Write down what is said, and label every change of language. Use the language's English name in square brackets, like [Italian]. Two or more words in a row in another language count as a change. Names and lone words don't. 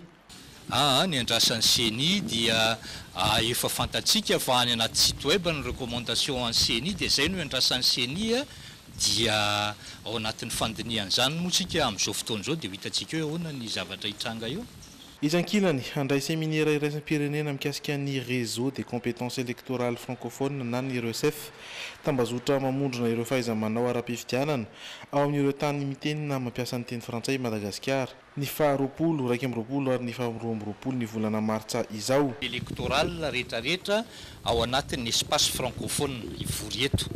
[Malagasy] Ny andrasan'ny CENI dia efa fantatsika fa any anaty [French] site web [Malagasy] ny recommandation an'ny CENI dia izay no andrasan'ny CENI dia ao anatin'ny fandiniana izany moa tsika amin'izao fotoana izao dia hitantsika hoe ahoana ny zavatra hitranga io. Isankinany handray séminaire iraisim-pirenena mikasika ny [French] réseau des compétences électorales francophones [Malagasy] na ny RECEF tambazotra mamondrona ireo fahaiza-manao ara-pifidianana ao amin'ireo tany mitenina mampiasa ny teny frantsay Madagasikara ny faharoapolo, 2020 ary ny 2020 ny volana martsa izao. Électoral rehetrarehetra ao anatin'ny [French] espace francophone [Malagasy] ivory eto.